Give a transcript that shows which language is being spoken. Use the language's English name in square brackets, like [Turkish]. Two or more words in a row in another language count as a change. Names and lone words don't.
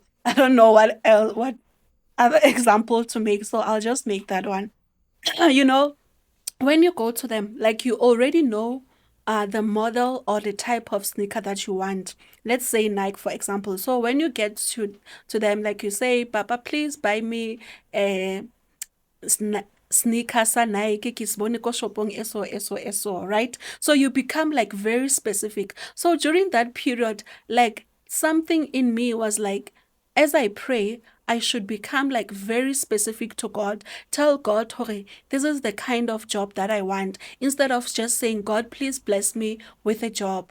[English] I don't know what other example to make, so I'll just make that one. you know, when you go to them, like you already know the model or the type of sneaker that you want. Let's say Nike, for example. So when you get to them, like you say, Papa, please buy me a sneakers [Tswana] sa Nike ke se bone ko shopong eso, [English] right? So you become like very specific. So during that period, like something in me was like, as I pray, I should become like very specific to God. Tell God, okay, this is the kind of job that I want, instead of just saying, God, please bless me with a job.